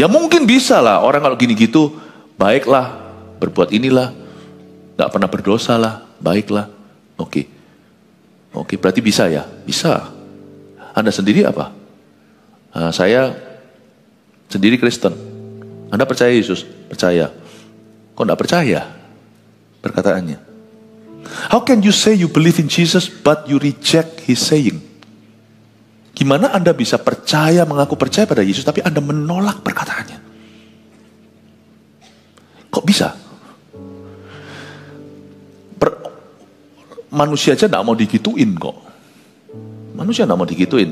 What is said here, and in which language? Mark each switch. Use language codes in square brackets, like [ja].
[id] Ya mungkin bisa lah, orang kalau gini gitu, baiklah, berbuat inilah, nggak pernah berdosa lah, baiklah. Oke, berarti bisa ya? Bisa. Anda sendiri apa? Saya sendiri Kristen. Anda percaya Yesus? Percaya. Kok nggak percaya perkataannya? [en] How can you say you believe in Jesus but you reject His saying? [id] Gimana Anda bisa percaya, mengaku percaya pada Yesus, tapi Anda menolak perkataannya? Kok bisa? Manusia aja tidak mau digituin kok. Manusia tidak mau digituin.